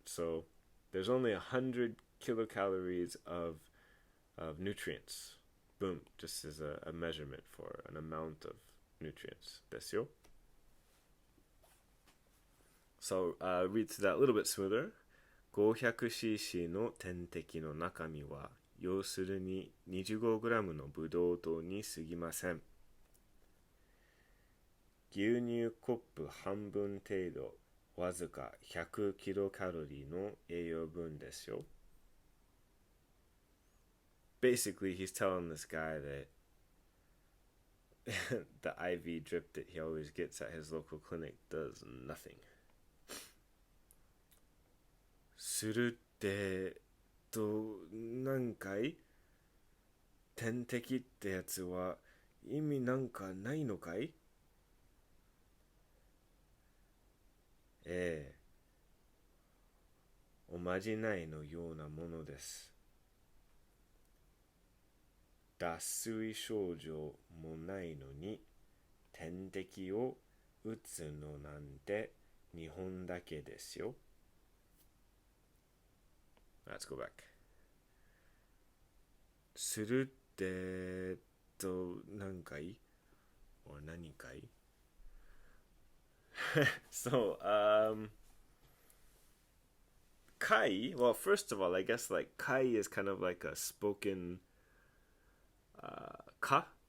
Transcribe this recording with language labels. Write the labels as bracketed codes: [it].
[en] So there's only 100 kilocalories of nutrients. Boom, just as a measurement for an amount of nutrients. [ja] ですよ。 [en] So, read through that a little bit smoother. [ja] 500cc の点滴の中身は、要するに 25g のブドウ糖に過ぎません。牛乳コップ半分程度、わずか100キロカロリーの栄養分ですよ。 [en] Basically, he's telling this guy that the IV drip that he always gets at his local clinic does nothing. [ja] するって何回点滴ってやつは意味なんかないのかい？ええ、おまじないのようなものです。脱水症状もないのに点滴を打つのなんて日本だけですよ。 [en] Let's go back. [ja] するって何回 [en] or 何回So, kai, well, first of all, I guess like kai is kind of like a spoken ka.